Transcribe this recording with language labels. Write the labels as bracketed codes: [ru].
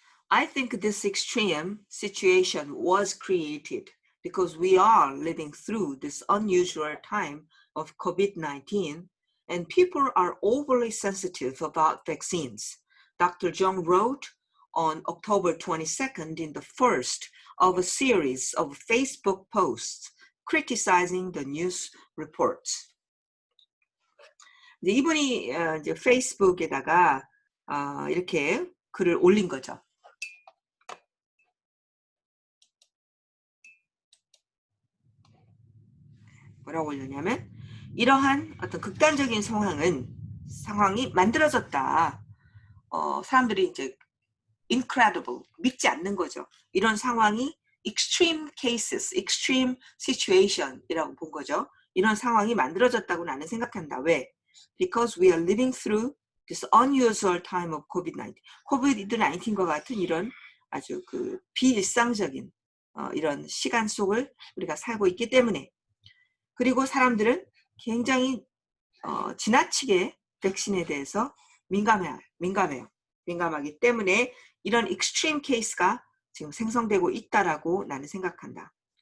[en] I think this extreme situation was created because we are living through this unusual time of COVID-19 and people are overly sensitive about vaccines. Dr. Jung wrote on October 22nd in the first of a series of Facebook posts criticizing the news reports. [ko] 이제 이분이 이제 페이스북에다가 이렇게 글을 올린 거죠. 뭐라고 올렸냐면 이러한 어떤 극단적인 상황이 만들어졌다. 사람들이 이제 incredible, 믿지 않는 거죠. 이런 상황이 [en] extreme cases, extreme situation [ko] 이라고 본 거죠. 이런 상황이 만들어졌다고 나는 생각한다. 왜? [en] Because we are living through this unusual time of COVID-19. [ko] COVID-19과 같은 이런 아주 그 비일상적인 이런 시간 속을 우리가 살고 있기 때문에 그리고 사람들은 굉장히 지나치게 백신에 대해서 민감하기 때문에 이런 익스트림 케이스가 지금 생성되고 있다라고 나는 생각한다.